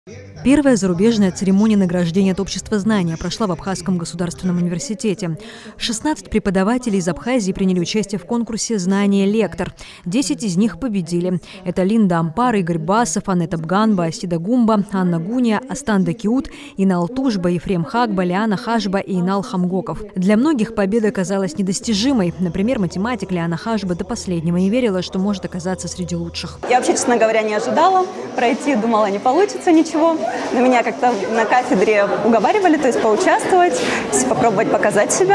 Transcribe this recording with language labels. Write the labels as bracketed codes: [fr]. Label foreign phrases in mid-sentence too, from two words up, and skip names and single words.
[ru] Первая зарубежная церемония награждения от Общества знания прошла в Абхазском государственном университете. 16 преподавателей из Абхазии приняли участие в конкурсе «Знание лектор». 10 из них победили. Это Линда Ампар, Игорь Басов, Аннета Бганба, Асида Гумба, Анна Гуния, Астанда Киут, Инал Тужба, Ефрем Хагба, Лиана Хашба и Инал Хамгоков. Для многих победа казалась недостижимой. Например, математик Лиана Хашба до последнего не верила, что может оказаться среди лучших. Я вообще, честно говоря, не ожидала пройти, думала, не получится ничего. Но меня как-то на кафедре уговаривали, то есть поучаствовать, попробовать показать себя.